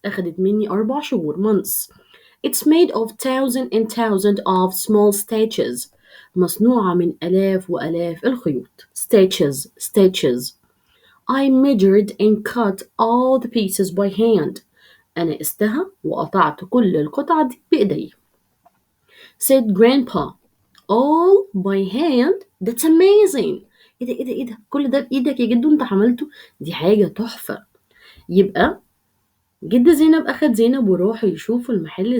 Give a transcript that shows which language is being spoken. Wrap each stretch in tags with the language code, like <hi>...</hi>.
<ar>أخدت مني 4 شهور months.</ar> <en>It's made of thousands and thousands of small stitches.</en> <ar>مصنوعة من آلاف وآلاف الخيوط.</ar> <en>Stitches, stitches. I measured and cut all the pieces by hand.</en> <ar>أنا قستها وقطعت كل القطع دي بإيدي.</ar> <en>Said Grandpa. All by hand? That's amazing.</en> <ar>إيه ده كل ده بإيدك يا جدو أنت عملته؟ دي حاجة تحفة. يبقى جد زينب أخد زينب وراحوا يشوفوا المحل.</ar>